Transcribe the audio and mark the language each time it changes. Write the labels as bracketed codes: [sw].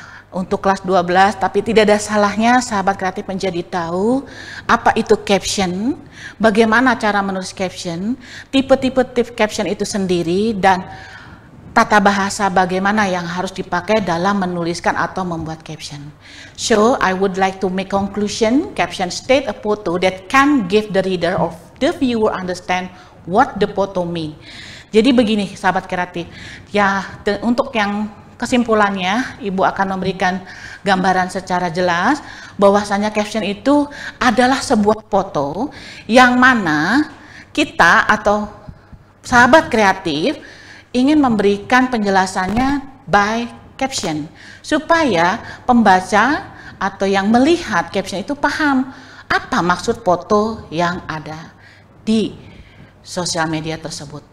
[id] untuk kelas 12, tapi tidak ada salahnya sahabat kreatif menjadi tahu apa itu caption, bagaimana cara menulis caption, tipe-tipe caption itu sendiri, dan tata bahasa bagaimana yang harus dipakai dalam menuliskan atau membuat caption. [en] So, I would like to make conclusion. Caption state a photo that can give the reader or the viewer understand what the photo mean. [id] Jadi begini, sahabat kreatif. Ya, untuk yang kesimpulannya, Ibu akan memberikan gambaran secara jelas bahwasanya caption itu adalah sebuah foto yang mana kita atau sahabat kreatif ingin memberikan penjelasannya by caption, supaya pembaca atau yang melihat caption itu paham apa maksud foto yang ada di sosial media tersebut.